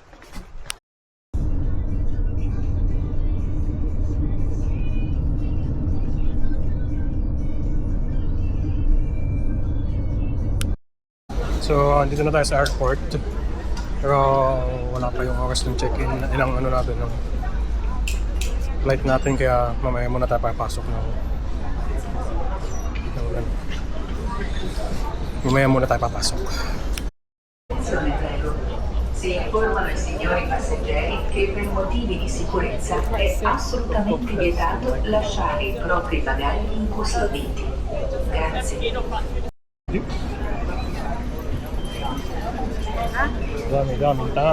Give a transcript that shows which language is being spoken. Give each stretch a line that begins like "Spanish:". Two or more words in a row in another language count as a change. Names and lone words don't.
Filipino: So, andito na tayo sa airport. Pero wala pa yung oras ng check-in. Ilang ano natin, ng flight natin. Kaya mamaya muna tayo papasok ng mamaya muna tayo papasok.
Italian: Si informano i signori passeggeri che per motivi di sicurezza è assolutamente vietato lasciare i propri bagagli incustoditi. Grazie.
Filipino: Dami tao.